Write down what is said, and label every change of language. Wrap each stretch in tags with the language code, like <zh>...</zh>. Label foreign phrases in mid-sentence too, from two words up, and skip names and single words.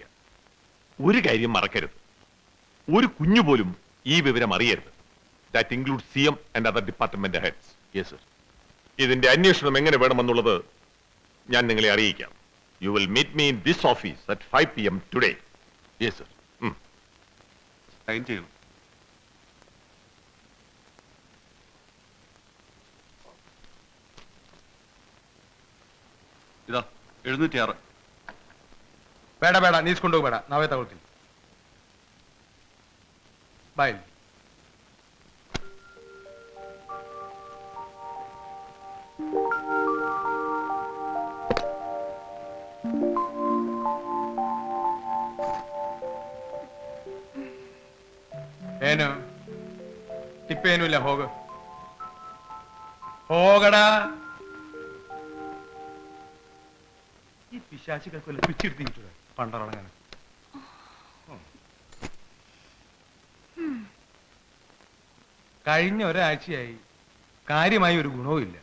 <ml>ഒരു കാര്യം മറക്കരുത്, ഒരു കുഞ്ഞു പോലും ഈ വിവരം അറിയരുത്.</ml> <en>That include CM and other department heads. Yes sir.</en> <ml>ഇതിന്റെ അന്വേഷണം എങ്ങനെ വേണമെന്നുള്ളത് ഞാൻ നിങ്ങളെ അറിയിക്കാം.</ml> <en>You will meet me in this office at 5 PM today. Yes sir.</en> <ml>സൈൻ ചെയ്യണം.</ml> <kn>ಇದ 706. ಬೇಡ ಬೇಡ ನೀಸ್ಕೊಂಡು ಹೋಗ್ಬೇಡ, ನಾವೇ ತಗೊಳ್ತೀವಿ. ಬಾಯ್. ಏನು ತಿಪ್ಪೇನೂ ಇಲ್ಲ, ಹೋಗು ಹೋಗಡ.</kn> <ml>ഈ പിശാചികൾക്കൊല്ല പിച്ചെടുത്തിട്ടുണ്ട് പണ്ടറങ്ങനെ. കഴിഞ്ഞ ഒരാഴ്ചയായി കാര്യമായി ഒരു ഗുണവും ഇല്ല.</ml>